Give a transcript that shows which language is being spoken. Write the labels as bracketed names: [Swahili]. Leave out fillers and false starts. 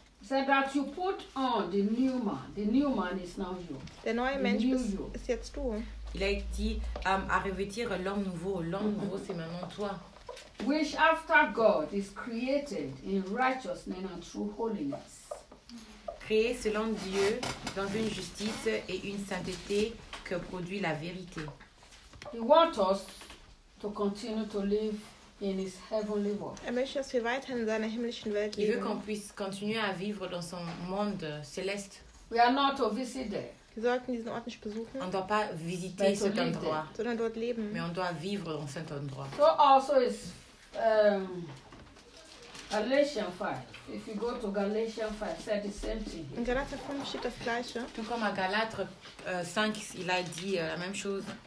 [English] Said that you put on the new man. The new man is now you. [German] Der neue Mensch ist jetzt du. [French] Il a dit, à revêtir l'homme nouveau. L'homme nouveau, c'est maintenant toi. [English] Which after God is created in righteousness and true holiness. [French] Créé selon Dieu dans une justice et une sainteté que produit la vérité. [English] He wants us to continue to live in his heavenly world. [German] Er möchte, dass wir weiter in seiner himmlischen Welt leben. [French] Il veut qu'on puisse continuer à vivre dans son monde céleste. [English] We are not to visit there. [German] Wir sollten diesen Ort nicht besuchen. [French] On ne doit pas visiter cet endroit. [German] Sondern dort leben. [French] Mais on doit vivre dans cet endroit. [English] So also is Galatians 5. If you go to Galatians 5, say the same thing. [German] In Galater 5 steht das Gleiche. [French] Tout comme à Galatre 5, il a dit la même chose.